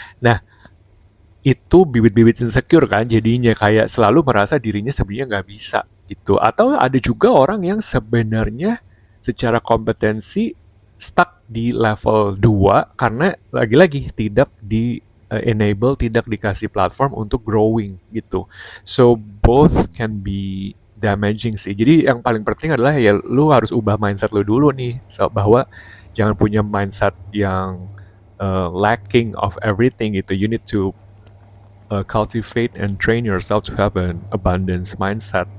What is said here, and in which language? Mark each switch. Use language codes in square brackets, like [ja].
[id] Nah, itu bibit-bibit insecure kan, jadinya kayak selalu merasa dirinya sebenarnya nggak bisa gitu. Atau ada juga orang yang sebenarnya secara kompetensi stuck di level 2 karena lagi-lagi tidak di enable, tidak dikasih platform untuk growing gitu. [en] So both can be damaging sih. [id] Jadi yang paling penting adalah ya lu harus ubah mindset lu dulu nih, bahwa jangan punya mindset yang [en] lacking of everything [id] gitu. [en] You need to cultivate and train yourself to have an abundance mindset.